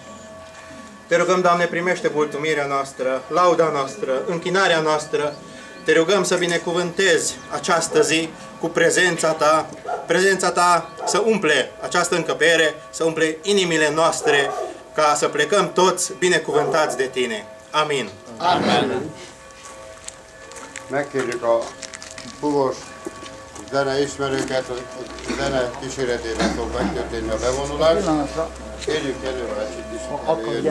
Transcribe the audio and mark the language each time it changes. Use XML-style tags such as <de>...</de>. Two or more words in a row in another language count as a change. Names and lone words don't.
<ro>Te rugăm, Doamne, primește mulțumirea noastră, lauda noastră, închinarea noastră. Te rugăm să binecuvântezi această zi cu prezența Ta să umple această încăpere, să umple inimile noastre, ca să plecăm toți binecuvântați de Tine. Amin. Amen.</ro> <hu>Megkérjük a puvos zene ismerőket, a zene kíséretében fog megtörténni a bevonulás. Kérjük Jelővácsit is előjönni.</hu>